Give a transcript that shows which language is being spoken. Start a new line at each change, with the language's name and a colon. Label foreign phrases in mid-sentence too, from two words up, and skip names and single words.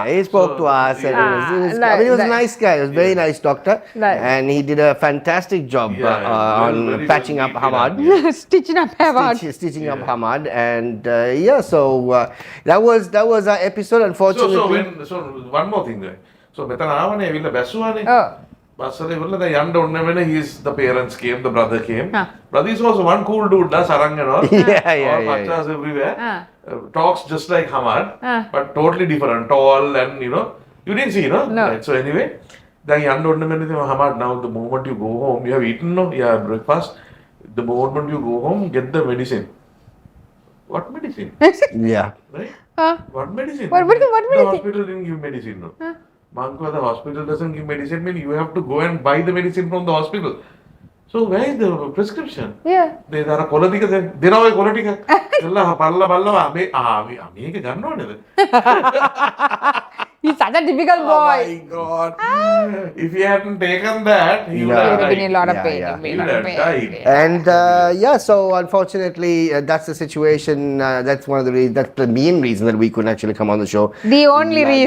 English: He spoke to us, and he was a nice guy. He was a very nice doctor, Nice. and he did a fantastic job on very patching well up keeping Hamad. up, Stitching up Hamad. Stitching up Hamad, and so that was our episode. Unfortunately, So one more thing there. So
Sinhala: මෙතන ආවනේ ඇවිල්ලා බැස්සුවානේ.
English: Oh.
Sinhala: බස්සල ඉවරලා දැන් යන්න ඕනේ වෙන
English: the parents came, the brother came. Huh. Brother is also one cool dude, da sarang and all. Yeah. All pachas everywhere. Talks just like Hamad, Ah. but totally different. Tall and you didn't see, no? No. Right. So anyway,
Sinhala: දැන් යන්න ඕනේ වෙන
English: Hamad, now the moment you go home, you have eaten, no? You have breakfast. The moment you go home, get the medicine. What medicine? yeah. Right? Huh? What medicine? What medicine? The hospital didn't give medicine, no? Manko, the hospital doesn't give medicine, mean you have to go and buy the medicine from the hospital. So where is the prescription? Yeah. They are a quality. They are a quality.
Sinhala: මේක ගන්න ඕනේද?
English: He's such a typical Oh boy. my god. If he hadn't taken that, he would Yeah. He have would have been in a lot of Yeah, pain. yeah. He'd be in He a would lot of have pain. died. And so unfortunately, that's the situation. That's one of the reasons. That's the main reason that we couldn't actually come on the show. The only reason.